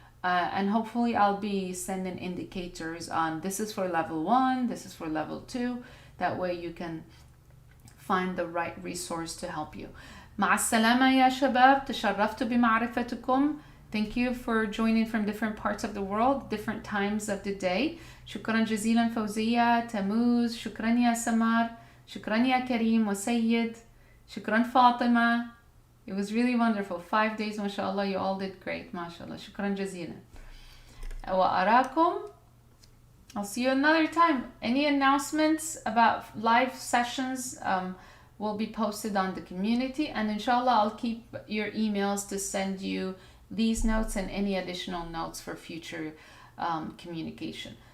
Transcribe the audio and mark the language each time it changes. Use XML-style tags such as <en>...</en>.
<en>And hopefully I'll be sending indicators on this is for level 1, this is for level 2. That way you can find the right resource to help you.</en> <ar>مع السلامة يا شباب. تشرفت بمعرفتكم.</ar> <en>Thank you for joining from different parts of the world, different times of the day.</en> <ar>شكرا جزيلا فوزية, تموز, شكرا يا سمار, شكرا يا كريم وسيد, شكرا فاطمة.</ar> <en>It was really wonderful. 5 days, mashallah, you all did great, mashallah.</en> <ar>شكرا جزيلا. وأراكم.</ar> <en>I'll see you another time. Any announcements about live sessions will be posted on the community, and inshallah I'll keep your emails to send you these notes and any additional notes for future communication.</en>